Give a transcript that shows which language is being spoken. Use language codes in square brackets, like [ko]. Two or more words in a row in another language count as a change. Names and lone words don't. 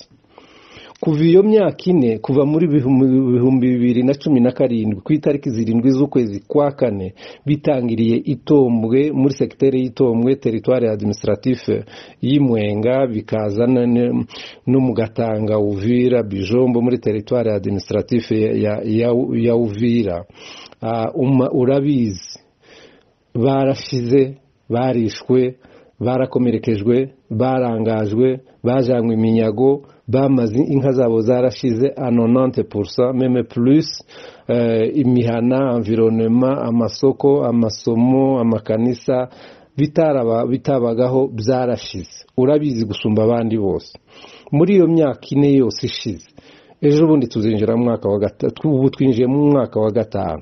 [rn] Kuva iyo myaka 4, kuva muri 2017 ku itariki 7 z'ukwezi kwa 4 bitangiriye Itombwe muri secteur y'Itombwe [fr] territoire administratif [rn] y'Imwenga, bikazana no mu Gatanga, Uvira, Bijombo muri [fr] territoire administratif [rn] ya Uvira. Urabizi barashize, barishwe, barakomerekejwe, barangajwe, bajanywe iminyago, bamaze inka zabo zarashize a 90% [fr] même plus. [rn] Imihana, environnement, amasoko, amasomo, amakanisa bitabagaho byarashize. Urabizi gusumba abandi bose. Muri iyo myaka 4 yose ishize, ejo bundi tuzinjira mu mwaka wa gatatu, ubu twinjiye mu mwaka wa 5.